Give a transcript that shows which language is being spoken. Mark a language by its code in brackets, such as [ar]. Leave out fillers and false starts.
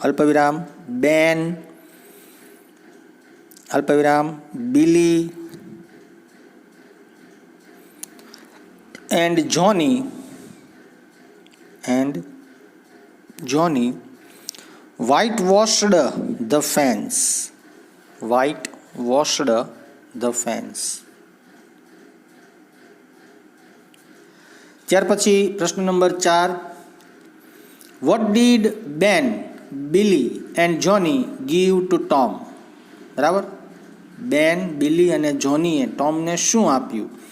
[en] અલ્પવિરામ બેન, અલ્પવિરામ Billy and Johnny, and Johnny white washed the fence, white washed the fence. [gu] ત્યાર પછી પ્રશ્ન number 4, [en] what did Ben, Billy and Johnny give to Tom. [gu] બરાબર, બેન, બિલી અને જોનીએ ટોમને શું આપ્યું.